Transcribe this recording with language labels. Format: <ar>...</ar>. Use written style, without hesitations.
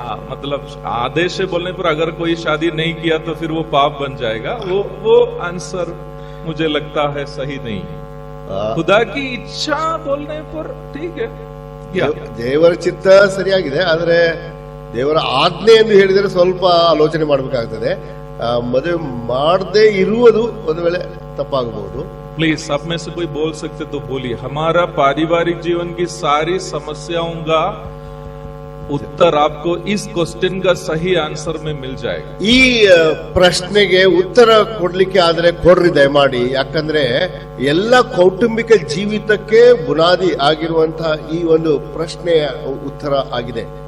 <hi>मतलब आदेश है बोलने पर अगर कोई शादी नहीं किया तो फिर वो पाप बन जाएगा, वो आंसर मुझे लगता है सही नहीं है। खुदा की इच्छा बोलने पर ठीक है,</hi> <kn>ದೇವರ ಚಿತ್ತ ಸರಿಯಾಗಿದೆ, ಆದ್ರೆ ದೇವರ ಆಜ್ಞೆ ಎಂದು ಹೇಳಿದರೆ ಸ್ವಲ್ಪ ಆಲೋಚನೆ ಮಾಡಬೇಕಾಗ್ತದೆ. ಮದುವೆ ಮಾಡದೇ ಇರುವುದು ಒಂದು ವೇಳೆ ತಪ್ಪಾಗಬಹುದು.</kn> <hi>प्लीज, सब में से कोई बोल सकते तो बोलिए। हमारा पारिवारिक जीवन की सारी समस्याओं का उत्तर आपको इस क्वेश्चन का सही आंसर में मिल जाएगा।</hi> <kn>ಈ ಪ್ರಶ್ನೆಗೆ ಉತ್ತರ ಕೊಡ್ಲಿಕ್ಕೆ ಆದ್ರೆ ಕೊಡ್ರಿ ದಯಮಾಡಿ, ಯಾಕಂದ್ರೆ ಎಲ್ಲ ಕೌಟುಂಬಿಕ ಜೀವಿತಕ್ಕೆ ಬುನಾದಿ ಆಗಿರುವಂತಹ ಈ ಒಂದು ಪ್ರಶ್ನೆಯ ಉತ್ತರ ಆಗಿದೆ.</kn>